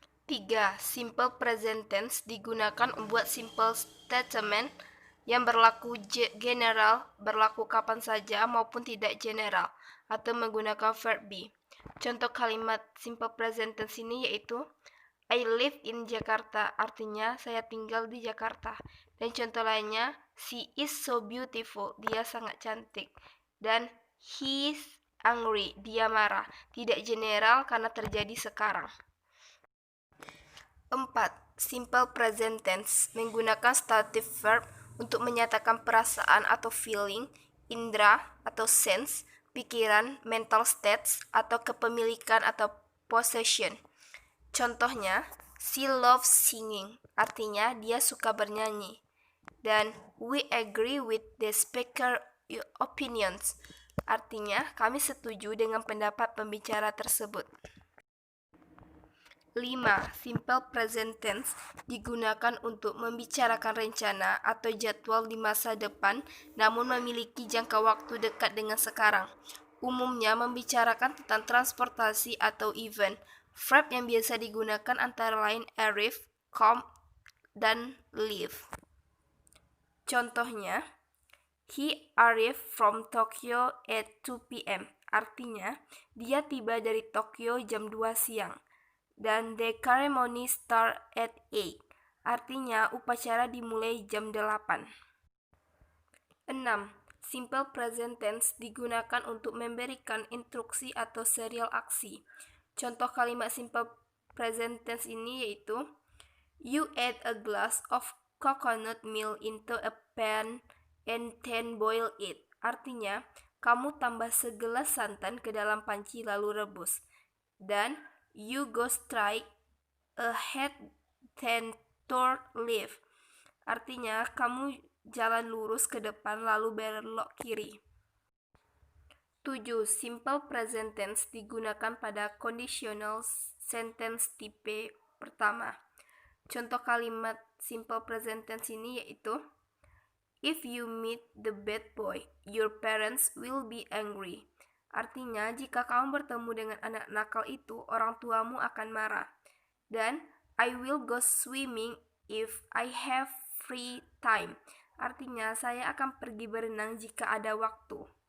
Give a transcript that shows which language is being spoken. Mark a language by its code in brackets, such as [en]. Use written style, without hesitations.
[id] 3. Simple present tense digunakan membuat simple statement yang berlaku general, berlaku kapan saja maupun tidak general, atau menggunakan verb be. Contoh kalimat simple present tense ini yaitu [en] I live in Jakarta, [id] artinya saya tinggal di Jakarta. Dan contoh lainnya, [en] she is so beautiful, [id] dia sangat cantik. Dan [en] he is angry, [id] dia marah. Tidak general karena terjadi sekarang. [en] 4. Simple present tense menggunakan stative verb [id] untuk menyatakan perasaan atau feeling, indera atau sense, pikiran, mental states, atau kepemilikan atau possession. Contohnya, [en] she loves singing, [id] artinya dia suka bernyanyi. Dan [en] we agree with the speaker opinions, [id] artinya kami setuju dengan pendapat pembicara tersebut. 5. Simple present tense digunakan untuk membicarakan rencana atau jadwal di masa depan namun memiliki jangka waktu dekat dengan sekarang. Umumnya membicarakan tentang transportasi atau event. Verb yang biasa digunakan antara lain arrive, come, dan leave. [en] Contohnya, he arrived from Tokyo at 2 p.m. [id] Artinya, dia tiba dari Tokyo jam 2 siang. [en] Dan the ceremony start at 8. [id] Artinya, upacara dimulai jam 8. 6. Simple present tense digunakan untuk memberikan instruksi atau serial aksi. Contoh kalimat simple present tense ini yaitu [en] you add a glass of coconut milk into a pan and then boil it. [id] Artinya, kamu tambah segelas santan ke dalam panci lalu rebus. [en] Dan you go straight ahead then turn left. [id] Artinya, kamu jalan lurus ke depan lalu belok kiri. 7. Simple present tense digunakan pada conditional sentence tipe pertama. Contoh kalimat simple present tense ini yaitu [en] if you meet the bad boy, your parents will be angry. [id] Artinya, jika kamu bertemu dengan anak nakal itu, orang tuamu akan marah. [en] Dan I will go swimming if I have free time. [id] Artinya, saya akan pergi berenang jika ada waktu.